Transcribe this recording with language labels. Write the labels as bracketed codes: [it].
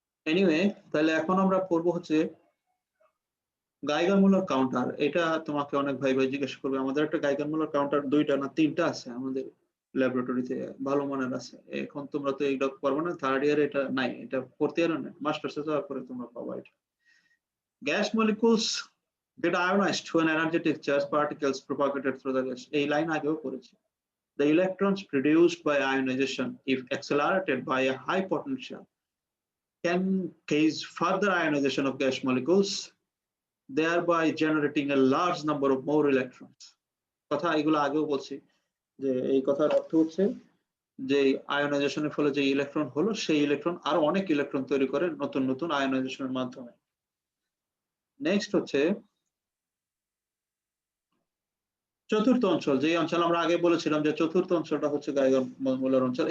[bn] Anyway, তাহলে এখন আমরা পড়বো হচ্ছে গাইগার মুলার কাউন্টার। এটা তোমাকে অনেক ভাই ভাই জিজ্ঞেস করবে, আমাদের একটা গাইগার মুলার কাউন্টার 2টা না 3টা আছে আমাদের ল্যাবরেটরিতে, ভালো মানের আছে। এখন তোমরা তো এইটা পারবো না, থার্ড ইয়ারে এটা নাই, এটা ফোর্থ ইয়ারে না, মাস্টার্সে যাওয়ার পরে তোমরা পাবা এটা। [en] gas molecules get ionized when energetic charged particles propagated through the gas, [bn] এই লাইন আগেও পড়েছি। [en] The electrons produced by ionization, if accelerated by a high potential, can cause further ionization of gas molecules, thereby generating a large number of more electrons। [bn] কথা এগুলো আগেও বলছি, যে এই কথার অর্থ হচ্ছে যে আয়োনাইজেশনের ফলে যে ইলেকট্রন হলো, সেই ইলেকট্রন আরো অনেক ইলেকট্রন তৈরি করে নতুন নতুন আয়োনাইজেশনের মাধ্যমে। নেক্সট হচ্ছে চতুর্থ অঞ্চল, যে অঞ্চল আমরা আগে বলেছিলাম যে চতুর্থ অঞ্চলটা হচ্ছে গাইগার মুলার অঞ্চল।